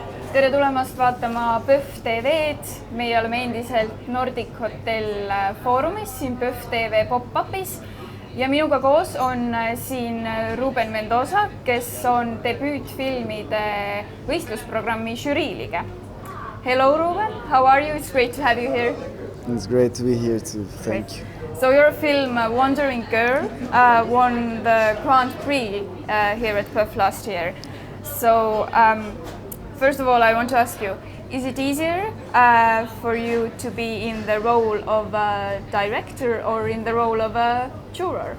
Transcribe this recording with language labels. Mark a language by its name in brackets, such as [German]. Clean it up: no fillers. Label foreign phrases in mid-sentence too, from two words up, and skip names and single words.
[Estonian] tere tulemast vaatama PÖFF TV-d. Meie oleme endiselt Nordic Hotel Foorumis siin PÖFF TV pop-upis ja minuga koos on siin Ruben Mendoza, kes on debüütfilmide võistlusprogrammi žüriiliige. [English] Hello Ruben, how are you? It's great to have you here. It's great to be here too, thank you. So your film Wandering Girl won the Grand Prix here at PÖFF last year. So first of all, I want to ask you, is it easier for you to be in the role of a director or in the role of a juror?